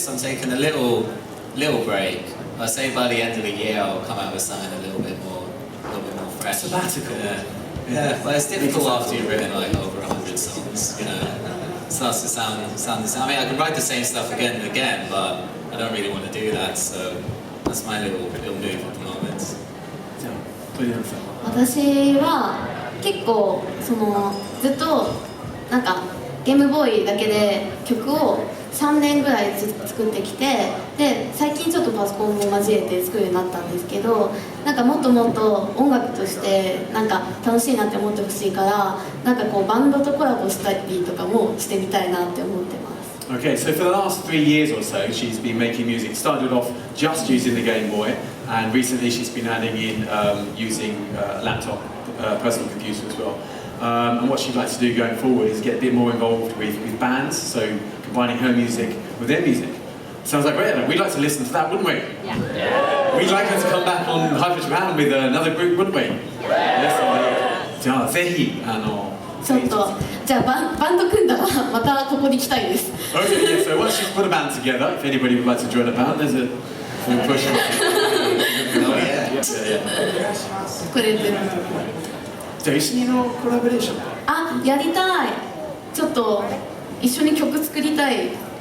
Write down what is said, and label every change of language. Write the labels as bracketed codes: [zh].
[en] So I'm taking a little break. I say by the end of the year I'll come out with something a little bit more fresh. Sabbatical. Yeah, but it's difficult after you've written like over 100 songs, It starts to sound the same. I mean, I can write the same stuff again and again, but I don't really want to do that, so that's my little move at the moment. [ja] じゃあ、鳥山さんは。私は結構ずっとなんかゲームボーイだけで曲を3年ぐらい作ってきてで最近ちょっとパソコンも交えて作るようになったんですけどなんかもっともっと音楽としてなんか楽しいなって思ってほしいからなんかこうバンドとコラボしたりとかもしてみたいなって思ってます。 [en] Okay, so for the last 3 years or so, she's been making music. Started off just using the Game Boy, and recently she's been adding in using laptop, personal computer as well. And what she'd like to do going forward is get a bit more involved with bands, so combining her music with their music. Sounds like great. We'd like to listen to that, wouldn't we? Yeah. We'd like her to come back on Hyper Japan with another group, wouldn't we? [ja] Yes. じゃあぜひちょっとじゃあバンド組んだらまたここに来たいです。 [en] Okay, yeah. So once she's put a band together, if anybody would like to join a band, there's a full push. Oh yeah. [ja] これで。じゃあ一緒にのコラボレーション。やりたい。ちょっと一緒に曲作りたい。